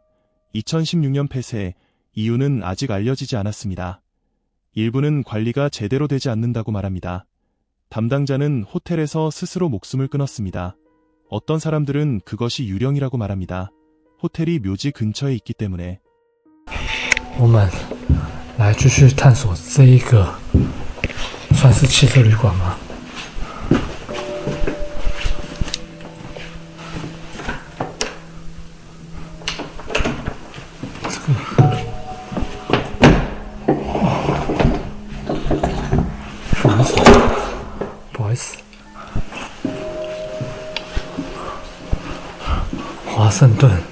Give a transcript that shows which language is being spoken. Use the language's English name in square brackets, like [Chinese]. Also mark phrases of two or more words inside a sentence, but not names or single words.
[Korean] 2016년 폐쇄, 이유는 아직 알려지지 않았습니다. 일부는 관리가 제대로 되지 않는다고 말합니다. 담당자는 호텔에서 스스로 목숨을 끊었습니다. 어떤 사람들은 그것이 유령이라고 말합니다. 호텔이 묘지 근처에 있기 때문에. [Chinese] 我们来继续探索这一个算是汽车旅馆吗？不好意思，华盛顿。